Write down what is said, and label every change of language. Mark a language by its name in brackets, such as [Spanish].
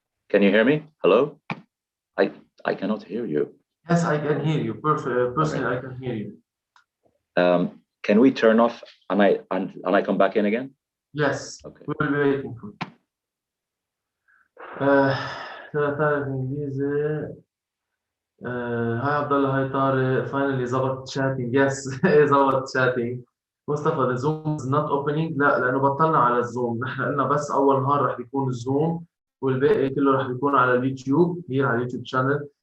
[English] Can you hear me? Hello? I cannot hear you. Yes, I can hear you. Personally, okay. I can hear you. Can we turn off and I come back in again? Yes. Okay. We will be waiting for you. [Arabic] تعرف انجليزي هاي عبد الله هاي طارق finally ظبط chatting. [English] Yes ظبط chatting. مصطفى the Zoom is not opening. [Arabic] لا لانه بطلنا على الزوم. نحن قلنا بس اول نهار رح بيكون الزوم والباقي كله رح بيكون على اليوتيوب هي على اليوتيوب شانل.